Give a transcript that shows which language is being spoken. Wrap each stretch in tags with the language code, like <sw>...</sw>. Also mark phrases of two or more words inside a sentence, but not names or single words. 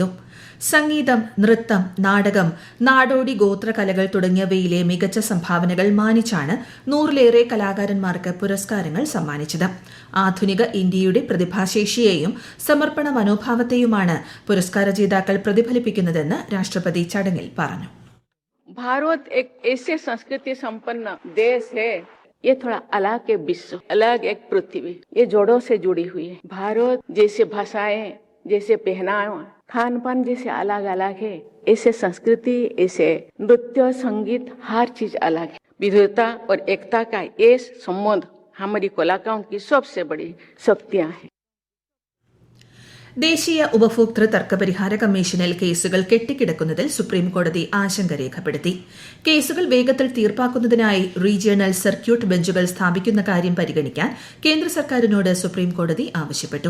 <ml>സംഗീതം, നൃത്തം, നാടകം, നാടോടി ഗോത്രകലകൾ തുടങ്ങിയവയിലെ മികച്ച സംഭാവനകൾ മാനിച്ചാണ് 100-ലേറെ കലാകാരന്മാർക്ക് പുരസ്കാരങ്ങൾ സമ്മാനിച്ചത്. ആധുനിക ഇന്ത്യയുടെ പ്രതിഭാശേഷിയെയും സമർപ്പണ മനോഭാവത്തെയുമാണ് പുരസ്കാര ജേതാക്കൾ പ്രതിഫലിപ്പിക്കുന്നതെന്ന് രാഷ്ട്രപതി ചടങ്ങിൽ പറഞ്ഞു.</ml> <hi>भारत एक ऐसे संस्कृति संपन्न देश है, ये थोड़ा अलग एक विश्व, अलग एक पृथ्वी, ये जोड़ों से जुड़ी हुई है. भारत जैसे भाषाएं, जैसे पहनावा, खान पान जैसे अलग अलग है, ऐसे संस्कृति, ऐसे नृत्य, संगीत, हर चीज अलग है. विविधता और एकता का ये संबंध हमारी कलाकारों की सबसे बड़ी शक्तियां हैं.</hi> <ml>ദേശീയ ഉപഭോക്തൃ തർക്കപരിഹാര കമ്മീഷനിൽ കേസുകൾ കെട്ടിക്കിടക്കുന്നതിൽ സുപ്രീംകോടതി ആശങ്ക രേഖപ്പെടുത്തി. കേസുകൾ വേഗത്തിൽ തീർപ്പാക്കുന്നതിനായി റീജിയണൽ സർക്യൂട്ട് ബെഞ്ചുകൾ സ്ഥാപിക്കുന്ന കാര്യം പരിഗണിക്കാൻ കേന്ദ്ര സർക്കാരിനോട് സുപ്രീംകോടതി ആവശ്യപ്പെട്ടു.</ml>